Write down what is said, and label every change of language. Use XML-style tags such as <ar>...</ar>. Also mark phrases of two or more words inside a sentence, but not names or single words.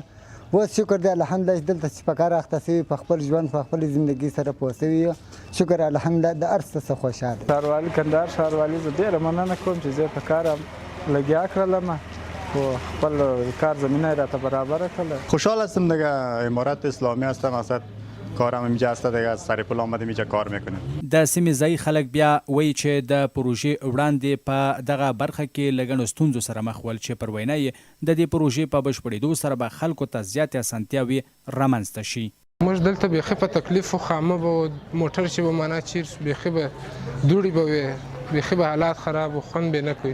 <ps>اوس شکر دی الحمدلله چې دلته چې په کار اخته شوي، په خپل ژوند په خپل زندګي سره پوه شوي یو. شکر الحمدلله د هر څه څخه خوشحاله. ښاروالي کندهار ښاروالي زه ډېره مننه کوم چې زه په کار لګیا کړلم و خپل کار زمینه راته برابر کړله.</ps> <fa>خوشحال هستم دیگه امارت اسلامی هستم، اصلا کارم اینجا هست دیگه، سر پل آمدیم اینجا کار میکنیم.</fa> <ps>د سیمې ځایي خلک بیا وایي چې د پروژې وړاندې په دغه برخه کې له ګڼو ستونزو سره مخ ول چې پر وینا یې د دې پروژې په بشپړېدو سره به خلکو ته زیاتې اسانتیاوې رامنځته شي. موږ دلته بیخي په تکلیف و خامه به موټر چې به معنا چیر بیخي به دوړې به وې، بیخي به حالات خراب و، خوند به نه کوي.</ps>